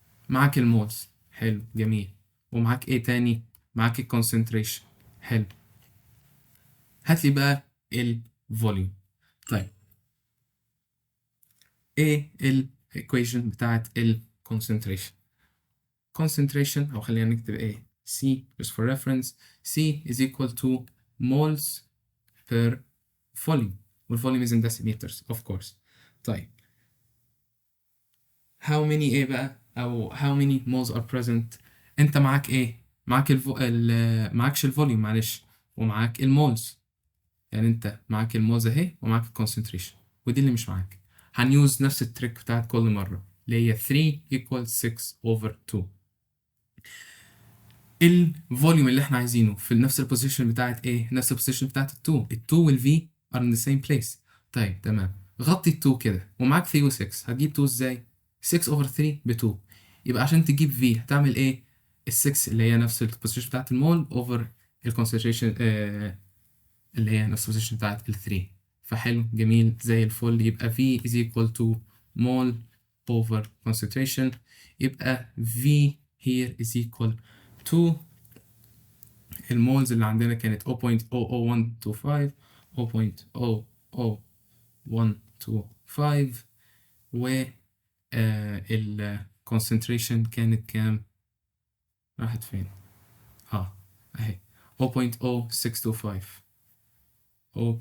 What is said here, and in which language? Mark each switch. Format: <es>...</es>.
<ar>معاك المولز، حلو جميل، ومعاك ايه تاني؟ معاك الكونسنتريشن، حلو. هات لي بقى الفوليوم. طيب ايه الايكويشن بتاعت الكونسنتريشن؟ concentration او خلينا نكتب ايه C</ar> <en>just for reference. C is equal to moles per volume والvolume is in deciliters of course.</en> <ar>طيب how many ايه بقى او</ar> <en>how many moles are present؟</en> <ar>انت معاك ايه؟ معاك معاكش الفوليوم معلش، ومعاك المولز، يعني انت معاك المولز اهي ومعاك الكونسنتريشن، ودي اللي مش معاك. هنيوز نفس التريك بتاعت كل مرة اللي هي 3 equals 6 over 2. الفوليوم اللي احنا عايزينه في نفس البوزيشن بتاعت ايه؟ نفس البوزيشن بتاعت ال 2.</ar> <en>ال 2 وال V are in the same place.</en> <ar>طيب تمام، غطي ال 2 كده ومعاك 3 و 6. هتجيب 2 ازاي؟ 6 over 3 ب 2. يبقى عشان تجيب V هتعمل ايه؟ ال 6 اللي هي نفس البوزيشن بتاعت المول over الكونسنتريشن اللي هي نفس البوزيشن بتاعت ال 3. فحلو جميل زي الفل. يبقى</ar> <en>V is equal to mole over concentration.</en> <ar>يبقى V</ar> <en>here is equal to</en> <ar>المولز اللي عندنا كانت 0.00125 0.00125 و الكونسنتريشن كانت كام؟ راحت فين؟ اهي 0.0625</ar>